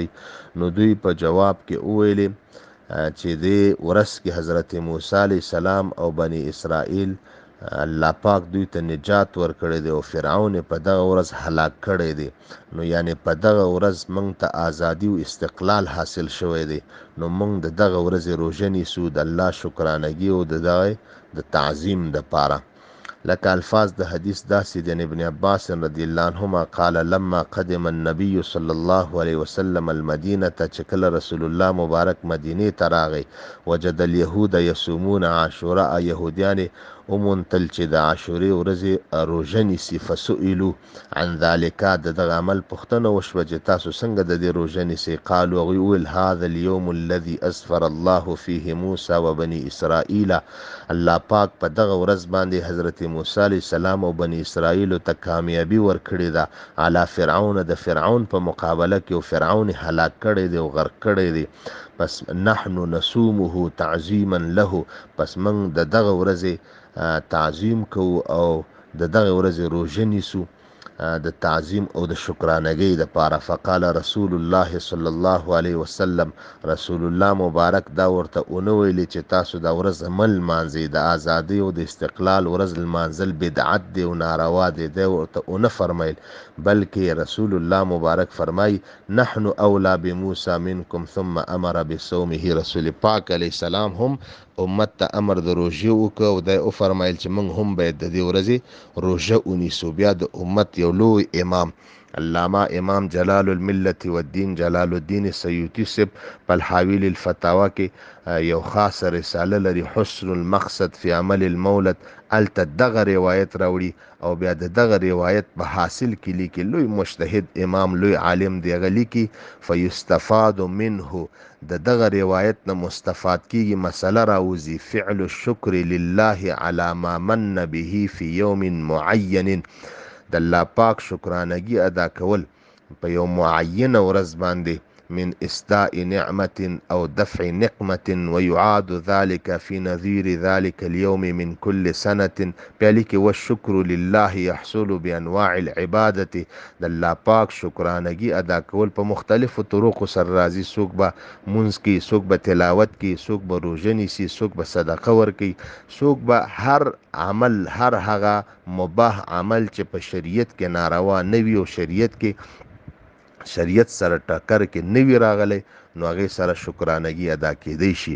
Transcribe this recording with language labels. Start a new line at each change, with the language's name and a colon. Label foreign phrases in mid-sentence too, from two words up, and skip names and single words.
Pashto: نو دوی په جواب کې وویلې چې دې ورځ کې حضرت موسی علیه السلام او بني اسرائیل الله پاک دوی ته نجات ورکړی دی او فرعون په دغه ورځ هلاک کړی دی. نو یعنی په دغه ورځ موږ ته ازادي او استقلال حاصل شوی دی. نو موږ د دغه ورځې روژه نیسو د الله شکرانګي او د تعظیم دپاره. لکه الفاظ د حدیث داسې د ابن عباس
Arabic: رضی الله عنهما قال لما قدم النبي صلی الله علیه وسلم المدینه،
Pashto: چې کله رسول الله مبارک مدینې ته راغی،
Arabic: وجد اليهود يصومون عاشوراء،
Pashto: يهودیان ومونتل چې د عاشورې ورځې روژه نیسي.
Arabic: فسئلوا عن ذلك،
Pashto: د دغه عمل پوښتنه وشوه چې تاسو څنګه د دې روژه نیسئ؟ قالوا، هغوی وویل
Arabic: هذا اليوم الذي اسفر الله فيه موسى وبني اسرائیل،
Pashto: الله پاک په دغه ورځ باندې حضرت موسی علیه السلام او بني اسرائیل ته کامیابی ورکړې ده
Arabic: علی فرعون،
Pashto: د فرعون په مقابله کې، او فرعون هلاک کړی دی او غرق کړی دی. پس
Arabic: نحن نصومه تعظیما له،
Pashto: پس موږ د دغه ورځې تعظیم کوو او د دغه ورځې روژه نیسو د تعظیم او د شکرانګۍ دپاره.
Arabic: فقال رسول الله صلی الله علیه وسلم،
Pashto: رسول الله مبارک دا ورته ونه ویلي چې تاسو دا ورځ مل لمانځئ، د ازادۍ او د استقلال ورځ لمانځل بدعت دی او ناروا دی. دا ورته ونه فرمایل، بلکې رسول الله مبارک فرمای
Arabic: نحن اولا بموسی منکم ثم امر بصومه.
Pashto: رسول پاک علیه السلام هم امت ته امر د روژې وکړ او دا وفرمایل چې موږ هم باید د دې ورځې روژه ونیسو. بیا د امت یو لوی امام علامه امام جلال الملت والدین جلال الدین سیوطي صاحب په الحاوی للفتاوا کې یو خاصه رساله لري، حسن المقصد فی عمل المولد. الته دغه روایت راوړي او بیا د دغه روایت په حاصل کې لیکي. لوی مجتهد امام، لوی عالم دی، هغه لیکي
Arabic: فیستفاد منه،
Pashto: د دغه روایت نه مستفاد کیږي مسله راوځي
Arabic: فعل الشکر لله علی ما من به فی یوم معین،
Pashto: د الله پاک شکرانګي ادا کول په یو معینه ورځ باندې،
Arabic: من اسداء نعمة او دفع نقمة، ويعاد ذلك في نظير ذلك اليوم من كل سنة. بيالك والشكر لله يحصل بانواع العبادة،
Pashto: د الله پاک شکرانګي ادا کول په مختلفو طرقو سره راځي. څوک به منځ کې، څوک به تلاوت کې، څوک به روژه نیسي، څوک به صدقه ورکوي، څوک به هر عمل، هر هغه مباح عمل چې په شریعت کې ناروا نه وي او شریعت سره ټکر کې نوی راغلی، نو هغې سره شکرانګي ادا کېدی شي.